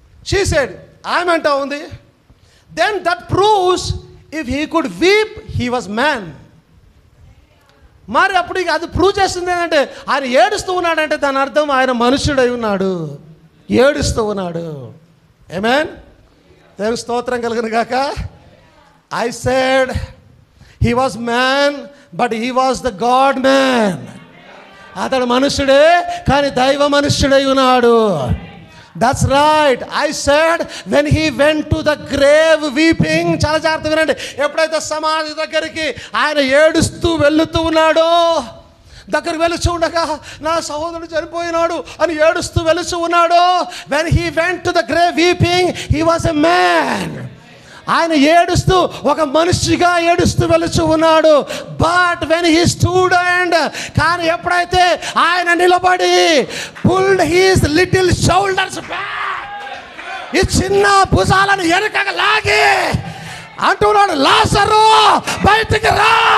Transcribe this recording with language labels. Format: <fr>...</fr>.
<en>she said,</en> <te>ఆమె అంటా ఉంది,</te> <en>Then that proves if he could weep he was man.</en> <te>మరి అప్పుడు అది ప్రూవ్ చేస్తుంది ఏంటంటే ఆయన ఏడుస్తూ ఉన్నాడంటే దాని అర్థం ఆయన మనుష్యుడై ఉన్నాడు, ఏడుస్తూ ఉన్నాడు. ఆమేన్. దేవుని స్తోత్రం కలుగును గాక.</te> <en>I said he was man, but he was the God man.</en> <te>అతడు మనుష్యుడే కానీ దైవ మనుష్యుడై ఉన్నాడు.</te> <en>That's right. I said when he went to the grave weeping.</en> <te>చాలా జాగ్రత్తగా వినండి. ఎప్పుడైతే సమాధి దగ్గరికి ఆయన ఏడుస్తూ వెళ్తూ ఉన్నాడో, దగ్గరికి వెలుచు ఉండగా నా సహోదరుడు చనిపోయినాడు అని ఏడుస్తూ వెలుచు ఉన్నాడు.</te> <en>when he went to the grave weeping, he was a man.</en> <te>ఆయన ఏడుస్తూ ఒక మనిషిగా ఏడుస్తూ వెలుచు ఉన్నాడు.</te> <en>but when he stood and,</en> <te>కానీ ఎప్పుడైతే ఆయన నిలబడి</te> <en>pulled his little shoulders back,</en> <te>ఈ చిన్న భుజాలను వెనుకగా లాగి అంటున్నాడు, లాజరు బయటికి రా.</te>